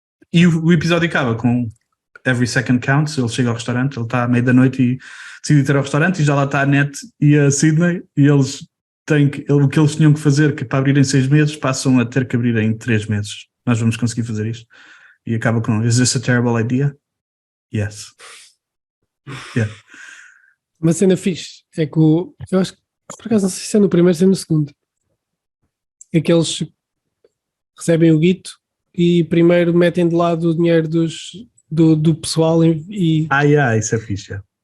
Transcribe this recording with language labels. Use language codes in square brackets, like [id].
[pt] E o episódio acaba com [en] every second counts. [pt] Ele chega ao restaurante, ele está à meia da noite e decide ir ao restaurante, e já lá está a Nat e a Sydney, e eles têm o que eles tinham que fazer, que para abrir em 6 meses passam a ter que abrir em 3 meses. nós vamos conseguir fazer isto. E acaba com, [en] is this a terrible idea? Yes. Yeah. [pt] Uma cena fixe é que eu acho que, por acaso, não sei se é no primeiro ou se é no segundo. É que eles recebem o guito e primeiro metem de lado o dinheiro do pessoal e Isso é fixe, yeah.